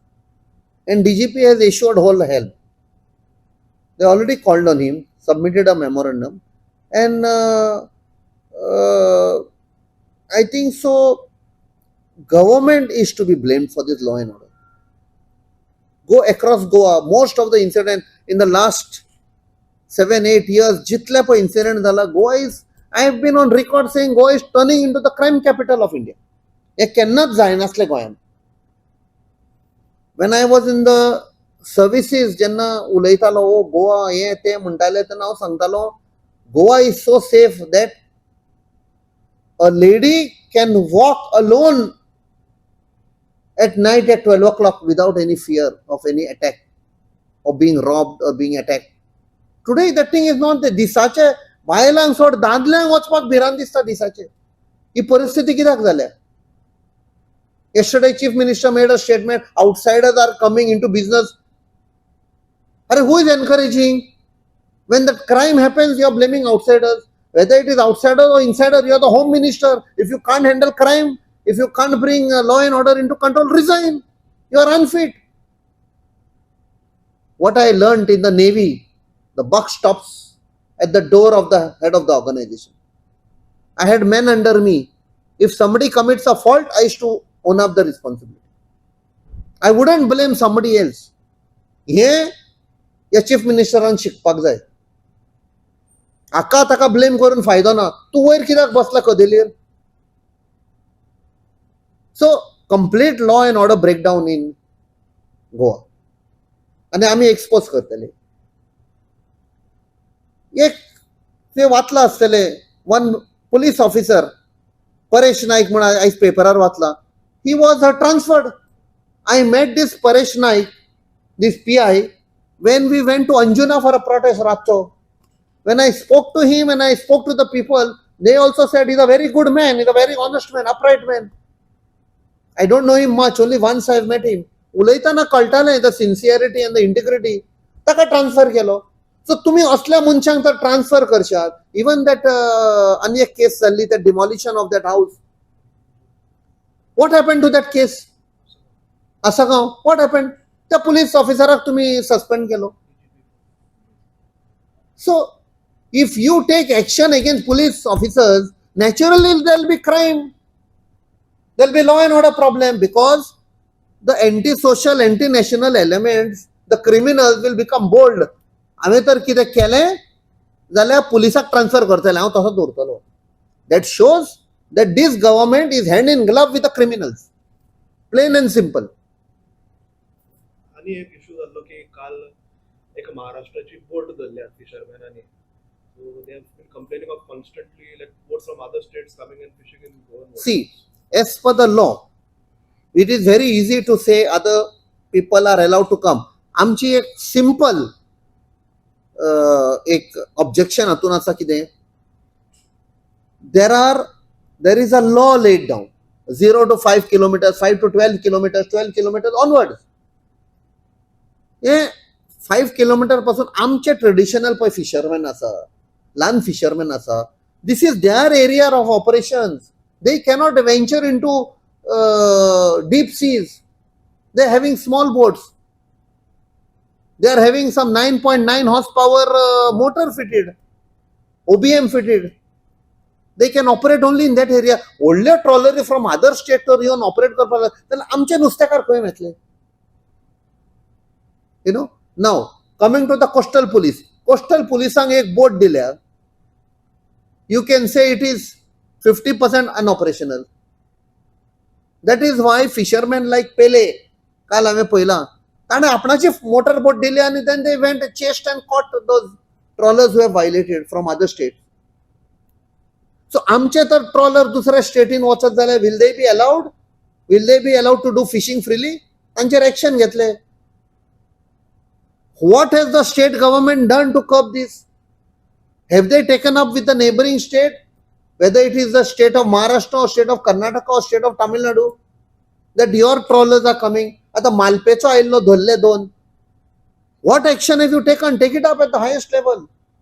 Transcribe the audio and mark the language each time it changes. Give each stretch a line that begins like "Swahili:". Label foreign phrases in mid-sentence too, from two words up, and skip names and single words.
English: And DGP has issued whole help. They already called on him, submitted a memorandum, and I think so. Government is to be blamed for this law and order. Go across Goa, most of the incident in the last 7-8 years,
Konkani: जितले पण
English: incident झाला, Goa is, I have been on record saying Goa is turning into the crime capital of India.
Konkani: हे केन्नाच जायनासले गोंयांत.
English: When I was in the services,
Konkani: जेन्ना उलयतालो ओ गोवा हे ते म्हणटाले तेन्ना हांव सांगतालो
English: Goa is so safe that a lady can walk alone at night at 12 o'clock without any fear of any attack or being robbed or being attacked. Today that thing is not there.
Konkani: दिसाचे बायलांक सोड दादल्यांक वचपाक भिरांत दिसता दिसाचे. ही परिस्थिती कित्याक जाल्या?
English: Yesterday Chief Minister made a statement, outsiders are coming into business. Who is encouraging? When the crime happens, you are blaming outsiders. Whether it is outsider or insider, you are the Home Minister. If you can't handle crime, if you can't bring law and order into control, resign. You are unfit. What I learned in the Navy, the buck stops at the door of the head of the organization. I had men under me. If somebody commits a fault, I used to own up the responsibility. I wouldn't blame somebody else.
Konkani: हे या चीफ मिनिस्टरान शिकपाक जाय. हाका ताका ब्लेम करून फायदो ना. तूं वयर कित्याक बसला कदेलीर?
English: So complete law and order breakdown in Goa.
Konkani: आणि आमी एक्सपोज करतले. एक ते वाचला आसतले.
English: one police officer
Konkani: परेश नाईक म्हणून आयज पेपरार वाचला.
English: He was transferred. I met this Paresh Naik, this PI, when we went to Anjuna for a protest, Ratcho. When I spoke to him and I spoke to the people, they also said he's a very good man, he's a very honest man, upright man. I don't know him much, only once I've met him.
Konkani: उलयतना कळटालें
English: the sincerity and the integrity.
Konkani: ताका ट्रान्सफर केलो. सो तुम्ही असल्या मनशांक तर ट्रान्सफर करशात.
English: even that
Konkani: आनी एक केस जाल्ली,
English: that demolition of that house. What happen to that case? Asgaon, what happen?
Konkani: त्या पुलीस ऑफिसराक तुम्ही सस्पेंड केलो.
English: सो if you take action against police officers, naturally there will be crime. There will be law and order problem, because the anti-social, anti-national elements, the criminals will become bold.
Konkani: हांवें तर कितें केलें जाल्यार पुलिसाक ट्रान्सफर करतले, हांव तसो दवरतलो.
English: That shows that this government is hand in glove with the criminals. Plain and simple.
Konkani: आणि एक इश्यू जाल्लो की काल एक महाराष्ट्राची बोट धरल्या फिशरमॅनांनी.
English: So they have been complaining of constantly like boats from other states coming and fishing in Goan waters. See, as per the law, it is very easy to say other people are allowed to come.
Konkani: आमची एक सिंपल एक ऑब्जेक्शन हातून आसा कितें,
English: there is a law laid down 0 to 5 kilometers, 5 to 12 kilometers, 12 kilometers onwards.
Konkani: हे 5 किलोमीटर पासून आमचे ट्रेडिशनल पळय फिशरमॅन आसा, ल्हान फिशरमॅन आसा,
English: this is their area of operations. They cannot venture into deep seas. They are having small boats. They are having some 9.9 horsepower motor fitted, OBM fitted. They can operate only in that area.
Konkani: व्हडले ट्रॉलरी
English: from other state
Konkani: तर येवन ऑपरेट करपाक लागले जाल्यार आमचे नुस्तेकार खंय मेळटले?
English: You know, now coming to the coastal police.
Konkani: Coastal policeank एक बोट दिल्या.
English: You can say it is 50% unoperational. That is why fishermen like Pele,
Konkani: काल हांवें पळयलां, ताणें आपणाची मोटर बोट दिली आणि
English: then they went chased and caught those trawlers who have violated from other states.
Konkani: So आमचे तर ट्रॉलर दुसऱ्या स्टेटीन वचत जाल्यार
English: will they be allowed? Will they be allowed to do fishing freely?
Konkani: तांचेर एक्शन घेतले.
English: What has the state government done to curb this? Have they taken up with the neighboring state, whether it is the state of Maharashtra or state of Karnataka or state of Tamil Nadu, that your trawlers are coming?
Konkani: आता मालपेचो आयिल्लो धरले 2.
English: What action have you taken? Take it up at the highest level.